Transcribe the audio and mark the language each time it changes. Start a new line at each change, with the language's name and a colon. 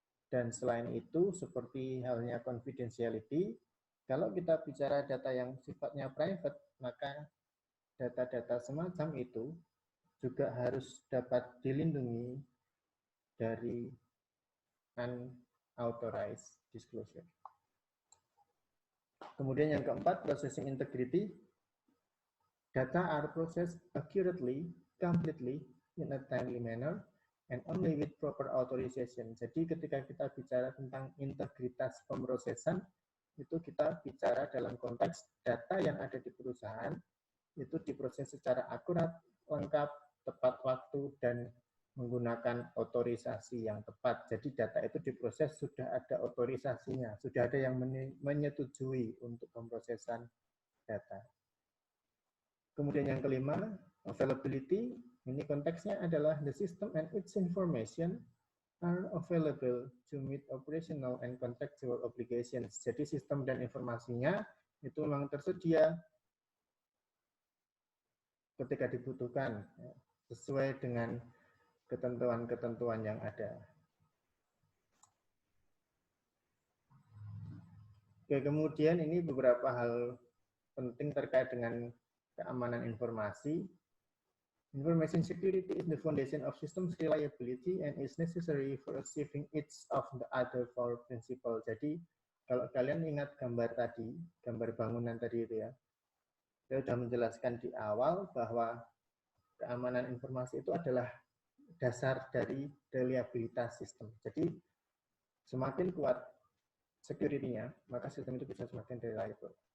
Indonesian: Dan selain itu, seperti halnya confidentiality, kalau kita bicara data yang sifatnya private, maka data-data semacam itu juga harus dapat dilindungi dari unauthorized disclosure. Kemudian yang keempat, processing integrity.
English: Data are processed accurately, completely, in a timely manner, and only with proper authorization.
Indonesian: Jadi ketika kita bicara tentang integritas pemrosesan, itu kita bicara dalam konteks data yang ada di perusahaan, itu diproses secara akurat, lengkap, tepat waktu, dan menggunakan otorisasi yang tepat. Jadi data itu diproses sudah ada otorisasinya, sudah ada yang menyetujui untuk pemrosesan data. Kemudian yang kelima, availability. Ini konteksnya adalah
English: the system and its information are available to meet operational and contractual obligations.
Indonesian: Jadi sistem dan informasinya itu memang tersedia ketika dibutuhkan, sesuai dengan ketentuan-ketentuan yang ada. Oke, kemudian ini beberapa hal penting terkait dengan keamanan informasi.
English: Information security is the foundation of systems reliability and is necessary for achieving each of the other four principles.
Indonesian: Jadi, kalau kalian ingat gambar tadi, gambar bangunan tadi itu ya, saya sudah menjelaskan di awal bahwa keamanan informasi itu adalah dasar dari reliabilitas sistem. Jadi, semakin kuat security-nya, maka sistem itu bisa semakin reliable.